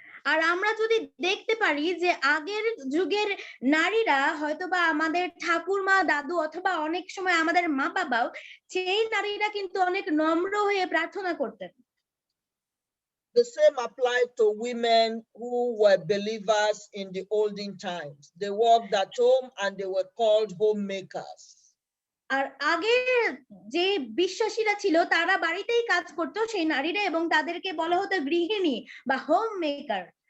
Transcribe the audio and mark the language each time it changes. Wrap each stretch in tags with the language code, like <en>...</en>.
<bn>আর আমরা যদি দেখতে পারি যে আগের যুগের নারীরা হয়তোবা আমাদের ঠাকুরমা, দাদু অথবা অনেক সময় আমাদের মা বাবাও, সেই নারীরা কিন্তু অনেক নম্র হয়ে প্রার্থনা করতেন।</bn> <en>The same applied to women who were believers in the olden times. They worked at home and they were called homemakers.</en> <bn>আর আগে যে বিশ্বাসীরা ছিল তারা বাড়িতেই কাজ করতো সেই নারীরা, এবং তাদেরকে বলা হতো গৃহিণী বা হোম মেকার।</bn>